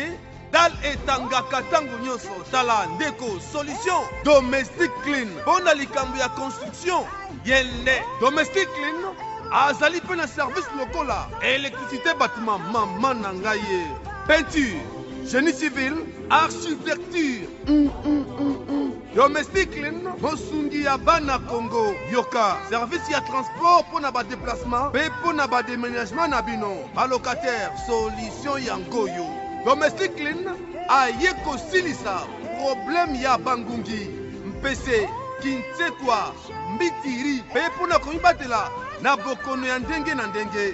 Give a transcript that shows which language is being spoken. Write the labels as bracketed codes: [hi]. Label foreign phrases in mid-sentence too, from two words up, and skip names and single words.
[ln] Dal etangaka tango nyonso. Tala ndeko solution domestic clean. Bona likambo ya construction yende. Domestic clean azali pe na service lokola. [fr] Électricité bâtiment mama na ngai ye. Peinture, génie civil, architecture. [ln] Domestic clean, Mosungi ya bana Congo, Yoka. Service ya transport pour na ba déplacement, pe pour na ba déménagement na bino. Allocataire, solution ya ngoyo. Domestic clean, aye ko silisa, problème ya bangungi. Mpese, kintekwa, mbitiri, pe pour na komibatela, na bokono ya ndenge na ndenge.